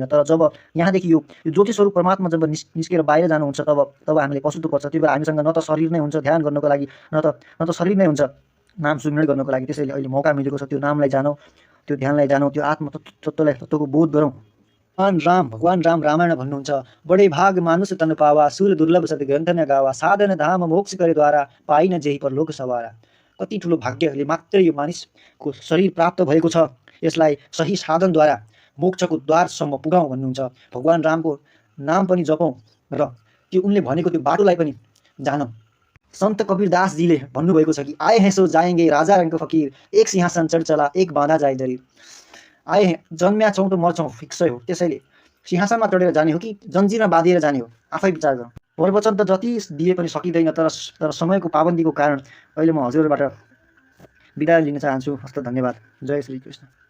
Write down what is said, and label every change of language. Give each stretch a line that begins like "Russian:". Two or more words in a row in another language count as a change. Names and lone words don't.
Nepali: तर जब यहाँदेखि यो ज्योति स्वरूप परमात्मा जब निस्केर बाहिर जानुहुन्छ, तब हामीलाई पछुतो पर्छ। त्यो बेला हामीसँग न त शरीर नै हुन्छ ध्यान गर्नको लागि, न त शरीर नै हुन्छ नाम सुमिरन गर्नको लागि। त्यसैले अहिले मौका मिलेको छ, त्यो नामलाई जानौँ, त्यो ध्यानलाई जानौँ, त्यो आत्म तत्त्वको बोध गरौँ। भगवान राम रामायण भन्नुहुन्छ,
Hindi: बडे भाग मानुष तन पावा, सुर दुर्लभ सद ग्रन्थ न गावा, साधन धाम मोक्ष करे द्वारा, पाइन जेही पर लोक सवारा।
Nepali: कति ठुलो भाग्यले मात्रै यो मानिसको शरीर प्राप्त भएको छ। यसलाई सही साधनद्वारा मोक्षको द्वारसम्म पुगाउँ भन्नुहुन्छ। भगवान रामको नाम पनि जपौँ र त्यो उनले भनेको त्यो बाटोलाई पनि जानौँ। सन्त कबीरदासजीले भन्नुभएको छ कि
Hindi: आए हैं सो जाएंगे राजा रंग फकीर, एक सिंहासन चढ चला एक बाँधा जाए जरिर। आए हैं,
Nepali: जन्म्या छौँ त मर्छौँ फिक्सै हो। त्यसैले सिंहासनमा चढेर जाने हो कि जन्जिरमा बाँधिएर जाने हो, आफै विचार गरौँ। प्रवचन त जति दिए पनि सकिँदैन, तर समयको पाबन्दीको कारण अहिले म हजुरबाट बिदा लिन चाहन्छु। हस्त धन्यवाद। जय श्री कृष्ण।